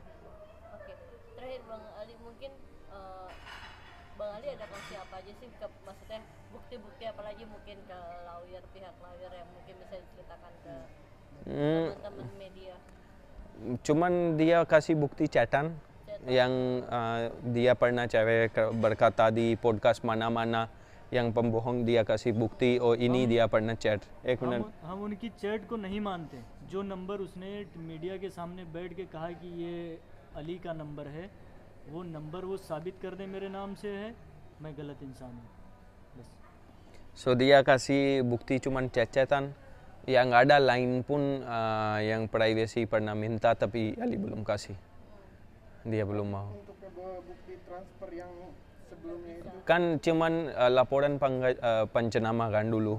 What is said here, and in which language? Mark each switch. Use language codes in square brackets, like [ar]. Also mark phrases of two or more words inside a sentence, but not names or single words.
[id] Oke, terakhir Bang Ali, mungkin Bang Ali ada kasih apa aja sih, maksudnya bukti-bukti apa lagi mungkin ke pihak lawyer yang mungkin bisa diceritakan ke teman-teman media? Cuman dia kasih bukti chatan yang dia pernah cewek berkata di podcast mana-mana yang pembohong, dia kasih bukti, ini dia pernah chat. [hi] हम उनकी चैट को नहीं मानते। जो नंबर उसने मीडिया के सामने बैठ के कहा कि ये अली का नंबर है, वो नंबर वो साबित कर दे मेरे नाम से है, मैं गलत इंसान हूँ बस। [id] So dia kasih bukti cuman chat-chatan, yang ada lain pun yang privacy pernah minta tapi Ali belum kasih. Dia belum mau. Untuk bukti transfer yang sebelumnya itu Kan cuman laporan pancenama kan dulu.